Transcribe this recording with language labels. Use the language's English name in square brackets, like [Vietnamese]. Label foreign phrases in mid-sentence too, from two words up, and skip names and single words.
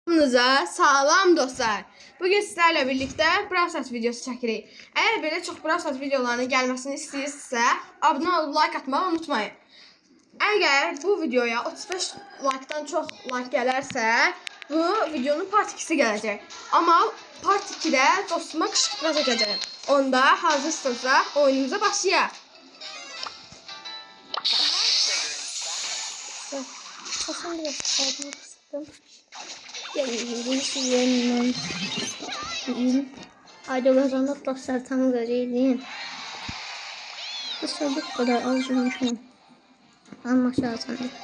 [Azerbaijani] Hamınıza salam dostlar. [Turkish] Bugün sizlerle birlikte [Azerbaijani] Brawl Stars videosu çəkirik. [Turkish] Eğer böyle çok Brawl Stars videolarının gelmesini istəyirsinizsə, abone olup like atmayı unutmayın. Eğer bu videoya 35 like'dan çok like [Azerbaijani] gələrsə, bu videonun part 2'si gələcək. Ama part 2'de dostuma qışqırtma çəkəcəm. Onda hazırsınızsa oyunumuza başlayaq. [Turkish] Hasan biraz kalmak istedim. Gelin. Haydi kazandık dostlar, tam göreyim. Bu kadar alışmışım. Ama şahsen.